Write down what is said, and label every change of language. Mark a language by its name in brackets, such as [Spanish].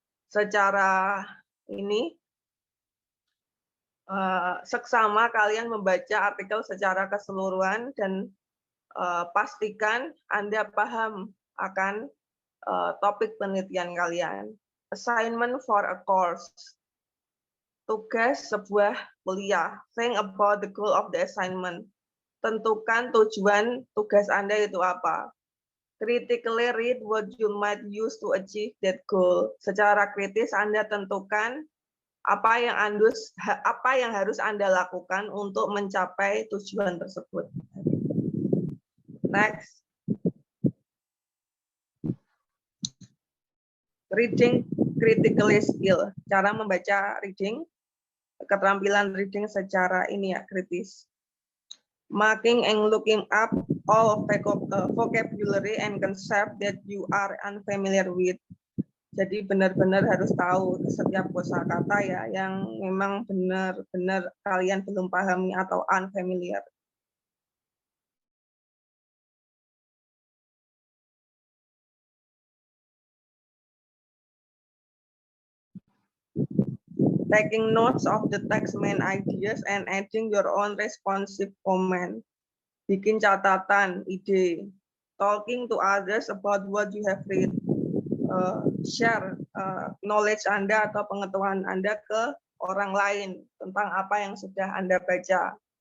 [Indonesian] Secara ini seksama kalian membaca artikel secara keseluruhan dan pastikan Anda paham akan topik penelitian kalian. [English] Assignment for a course. [Indonesian] Tugas sebuah kuliah. [English] Think about the goal of the assignment. [Indonesian] Tentukan tujuan tugas Anda itu apa. [English] Critically read what you might use to achieve that goal. [Indonesian] Secara kritis Anda tentukan apa yang harus Anda lakukan untuk mencapai tujuan tersebut. [English] Next. Reading critically skill. [Indonesian] Cara membaca reading, keterampilan reading secara ini ya, kritis. [English] Marking and looking up all vocabulary and concept that you are unfamiliar with. [Indonesian] Jadi benar-benar harus tahu setiap kosakata ya yang memang benar-benar kalian belum pahami atau unfamiliar. [English] Taking notes of the text main ideas and adding your own responsive comment. [Indonesian] Bikin catatan, ide. [English] Talking to others about what you have read. Share knowledge [Indonesian] Anda atau pengetahuan Anda ke orang lain tentang apa yang sudah Anda baca.